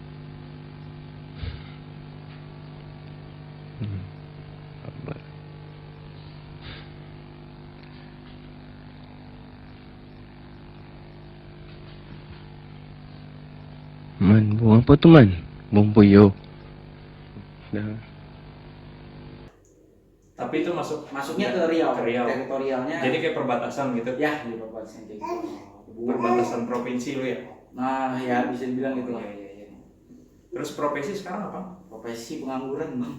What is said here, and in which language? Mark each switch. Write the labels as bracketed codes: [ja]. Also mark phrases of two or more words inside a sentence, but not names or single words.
[id] Man, bunga apa tu man? Bunga puyuh. Dah. Tapi itu masuknya ke Riau. Teritorialnya. Jadi kayak perbatasan gitu. Ya, di perbatasan gitu. Perbatasan provinsi lu ya. Nah, ya bisa dibilang gitu lah. Iya. Terus profesi sekarang apa? Profesi pengangguran, bang.